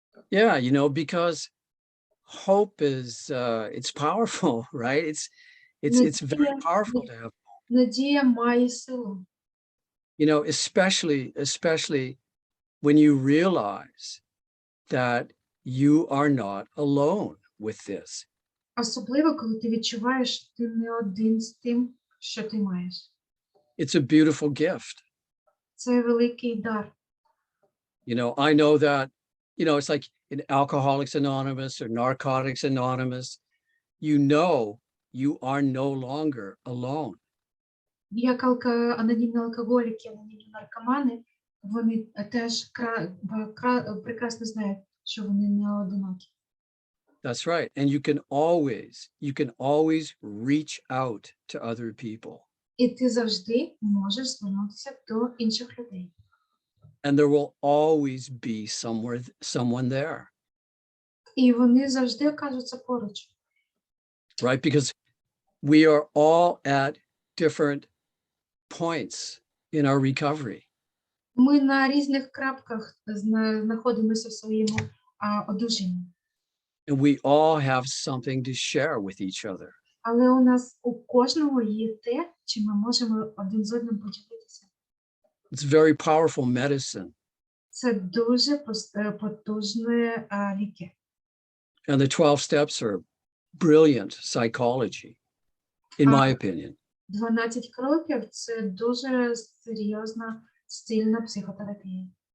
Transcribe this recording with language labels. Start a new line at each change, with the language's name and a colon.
English: Yeah, you know, because hope is it's powerful, right? It's very powerful to have,
Ukrainian: Надія має силу.
English: you know, especially when you realize that you are not alone with this.
Ukrainian: Особливо, коли ти відчуваєш, ти не один з тим, що ти маєш.
English: It's a beautiful gift.
Ukrainian: Це великий дар.
English: You know, I know that, you know, it's like in Alcoholics Anonymous or Narcotics Anonymous, you know, you are no longer alone.
Ukrainian: Як анонімні алкоголіки, анонімні наркомани, вони теж прекрасно знають, що вони не одинокі.
English: That's right. And you can always reach out to other people.
Ukrainian: І ти завжди можеш звернутися до інших людей.
English: And there will always be someone there.
Ukrainian: І вони завжди окажуться поруч.
English: Right? Because we are all at different points in our recovery.
Ukrainian: Ми на різних крапках знаходимося в своєму одужанні.
English: And we all have something to share with each other.
Ukrainian: Але у нас у кожного є те, чим ми можемо один з одним поділитися.
English: It's very powerful medicine.
Ukrainian: Це дуже потужне ліки.
English: And the 12 steps are brilliant psychology, in my opinion.
Ukrainian: 12 кроків – це дуже серйозна, стильна психотерапія.